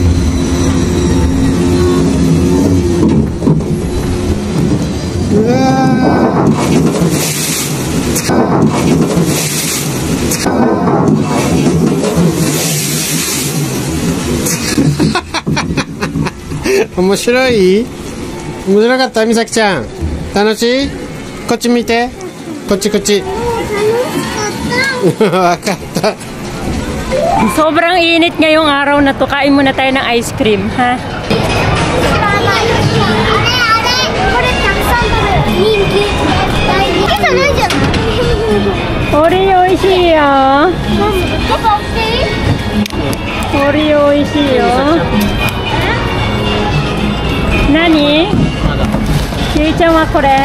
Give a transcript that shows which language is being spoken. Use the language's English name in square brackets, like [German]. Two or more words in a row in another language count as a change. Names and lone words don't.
[Japanese] うわ面白い？面白かったみさきちゃん。楽しい？こっち見て。こっちこっち。わかった。 [Filipino] Sobrang init ngayong araw na to. Kain muna tayo ng ice cream, ha? [Japanese] オリオ美味しいよ。オリオ美味しいよ。何？ゆいちゃんはこれ？